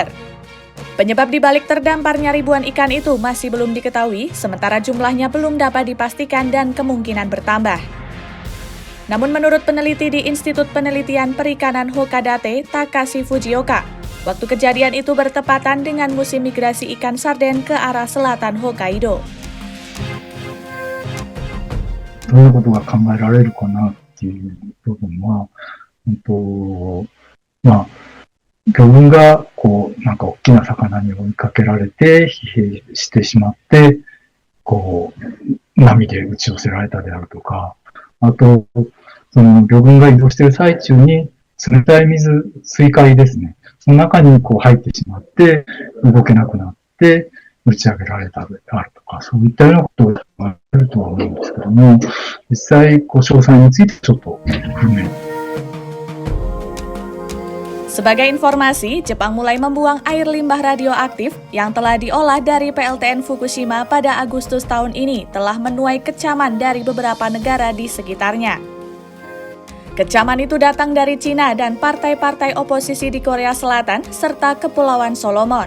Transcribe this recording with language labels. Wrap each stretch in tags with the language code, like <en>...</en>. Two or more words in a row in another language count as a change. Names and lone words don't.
<id>Penyebab dibalik terdamparnya ribuan ikan itu masih belum diketahui, sementara jumlahnya belum dapat dipastikan dan kemungkinan bertambah. Namun menurut peneliti di Institut Penelitian Perikanan Hokkaido, Takashi Fujioka, waktu kejadian itu bertepatan dengan musim migrasi ikan sarden ke arah selatan Hokkaido.</id> <ja>どういうことが考えられるかなっていう部分は、魚群がなんか大きな魚に追いかけられて疲弊してしまって、波で打ち寄せられたであるとか、あと、その魚群が移動している最中に冷たい水海ですね。その中に入ってしまって動けなくなって、打ち上げられたであるとか、そういったようなことがあるとは思うんですけども、実際、詳細についてちょっと不明。</ja> <id>Sebagai informasi, Jepang mulai membuang air limbah radioaktif yang telah diolah dari PLTN Fukushima pada Agustus tahun ini telah menuai kecaman dari beberapa negara di sekitarnya. Kecaman itu datang dari Cina dan partai-partai oposisi di Korea Selatan serta Kepulauan Solomon.</id>